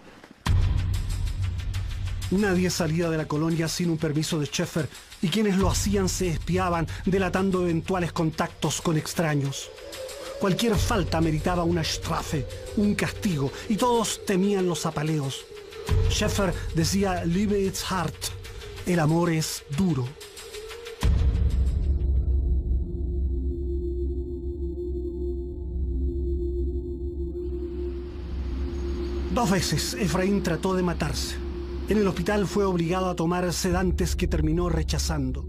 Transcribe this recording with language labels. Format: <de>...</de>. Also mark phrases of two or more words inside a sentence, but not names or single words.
<es>Nadie salía de la colonia sin un permiso de Schäfer y quienes lo hacían se espiaban, delatando eventuales contactos con extraños. Cualquier falta meritaba una Strafe, un castigo, y todos temían los apaleos. Schäfer decía,</es> <de>Liebe ist hart,</de> <es>el amor es duro. Dos veces Efraín trató de matarse. En el hospital fue obligado a tomar sedantes que terminó rechazando.</es>